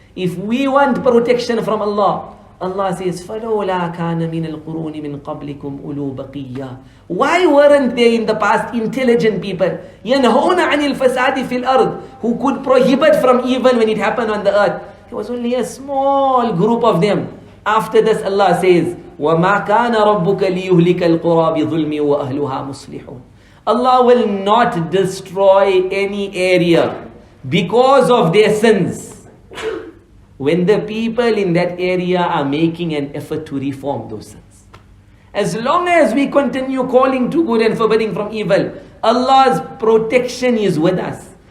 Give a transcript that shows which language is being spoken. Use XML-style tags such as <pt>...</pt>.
<en>If we want protection from Allah, Allah says,</en> <ar>فَلَوْلَا كَانَ مِنَ الْقُرُونِ مِنْ قَبْلِكُمْ أُولُو بَقِيَّةٍ.</ar> <en>Why weren't there in the past intelligent people,</en> <ar>يَنْهَوْنَ عَنِ الْفَسَادِ فِي الْأَرْضِ,</ar> <en>who could prohibit from evil when it happened on the earth? There was only a small group of them. After this, Allah says,</en> <ar>وَمَا كَانَ رَبُّكَ لِيُهْلِكَ الْقُرَى بِظُلْمٍ وَأَهْلُهَا مُصْلِحُونَ.</ar> <en>Allah will not destroy any area because of their sins when the people in that area are making an effort to reform those sins. As long as we continue calling to good and forbidding from evil, Allah's protection is with us.</en>